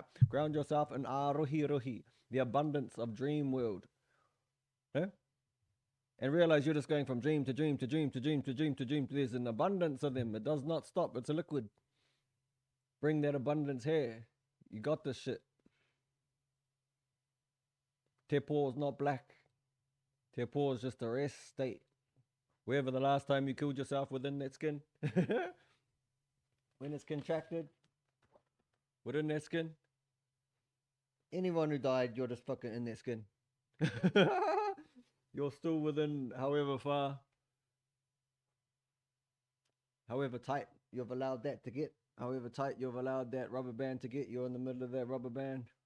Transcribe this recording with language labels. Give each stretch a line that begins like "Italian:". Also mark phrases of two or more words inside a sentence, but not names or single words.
English: Ground yourself in Arohi Rohi, the abundance of dream world. Yeah? And realize you're just going from dream to dream to dream to dream to dream to dream. There's an abundance of them. It does not stop. It's a liquid. Bring that abundance here. You got this shit.
Māori: Te pō
English: is not black.
Māori: Te pō
English: is just a rest state. Wherever the last time you killed yourself within that skin. When it's contracted. Within that skin. Anyone who died, you're just fucking in that skin. You're still within however far, however tight you've allowed that to get, however tight you've allowed that rubber band to get, you're in the middle of that rubber band.